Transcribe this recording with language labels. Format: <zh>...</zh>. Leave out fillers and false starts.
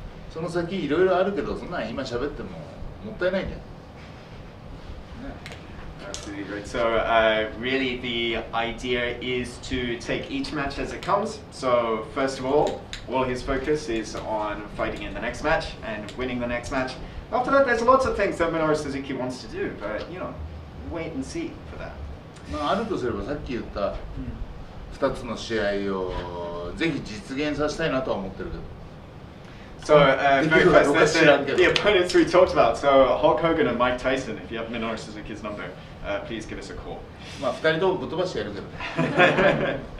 <ja>その先いろいろあるけど、そんなん今喋ってももったいないんだよ。</ja> <en>Absolutely great. So really the idea is to take each match as it comes. So first of all his focus is on fighting in the next match and winning the next match. After that, there's lots of things that Minoru Suzuki wants to do, but you know, wait and see for that.</en> <ja>まあ、あるとすればさっき言った2つの試合をぜひ実現させたいなとは思ってるけど。</ja> <en>So very first, the opponents we talked about. So Hulk Hogan and Mike Tyson. If you have Minoru Suzuki's number, please give us a call.</en> <ja>まあ2人ともぶっ飛ばしてやるけどね。</ja>